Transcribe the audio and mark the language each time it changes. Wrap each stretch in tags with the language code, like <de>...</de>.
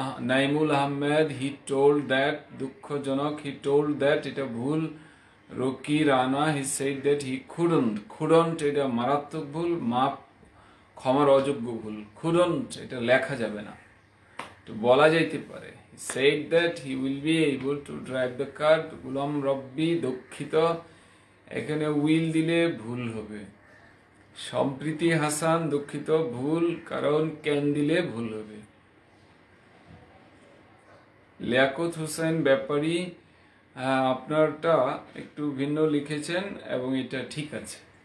<en>Naimul Ahmed, he told that,</en> <bn>দুঃখজনক,</bn> <en>he told that,</en> <bn>এটা ভুল। Rocky Rana,</bn> <en>he said that he couldn't,</en> <bn>এটা মারাত্মক ভুল, মাপ ক্ষমার অযোগ্য ভুল।</bn> <en>couldn't</en> <bn>এটা লেখা যাবে না, তো বলা যাইতে পারে।</bn> <en>he said that he will be able to drive the car.</en> <bn>গুলাম রব্বি, দুঃখিত, এখানে will দিলে ভুল হবে। সম্প্রীতি হাসান, দুঃখিত, ভুল, কারণ ক্যান দিলে ভুল হবে। লিয়াকত হোসেন ব্যাপারী, আপনারটা একটু ভিন্ন লিখেছেন এবং এটা ঠিক আছে।</bn>